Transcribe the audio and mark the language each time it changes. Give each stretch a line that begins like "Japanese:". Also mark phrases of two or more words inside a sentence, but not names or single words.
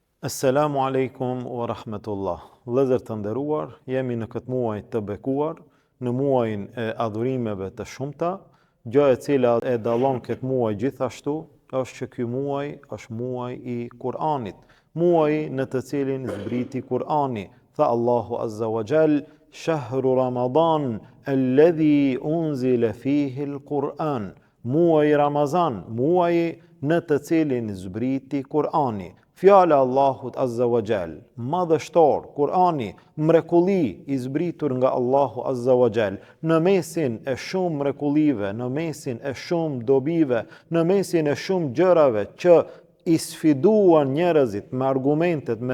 Arabic: السلام عليكم ورحمة الله.
Albanian: Vëllezër të nderuar, jemi në këtë muaj të bekuar, në muajin e adhurimeve të shumta, gjë e cila e dallon këtë muaj gjithashtu është që ky muaj është muaj i Kur'anit, muaji në të cilin zbriti Kur'ani. Tha Allahu
Arabic: عز وجل: "شهر رمضان الذي أنزل فيه القرآن."
Albanian: Muaji Ramazan, muaji në të cilin zbriti Kur'ani. Fjala Allahut
Arabic: عز وجل,
Albanian: madhështor, Kur'ani, mrekulli i zbritur nga Allahu
Arabic: عز وجل,
Albanian: në mesin e shumë mrekullive, në mesin e shumë dobive, në mesin e shumë gjërave që i sfiduan njerëzit me argumentet, me